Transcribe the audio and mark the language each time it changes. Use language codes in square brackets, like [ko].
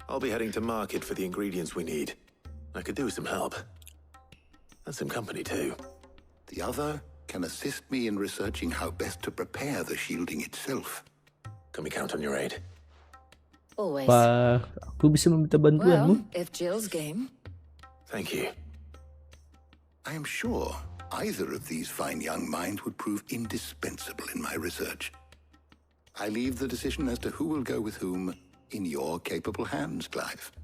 [en] I'll be heading to market for the ingredients we need. I could do with some help. And some company too. The other can assist me in researching how best to prepare the shielding itself. Can we count on your aid? Always. [id] Pak, aku bisa meminta bantuanmu? [en] Well, if Jill's game. Thank you. I am sure either of these fine young minds would prove indispensable in my research. I leave the decision as to who will go with whom in your capable hands, Clive.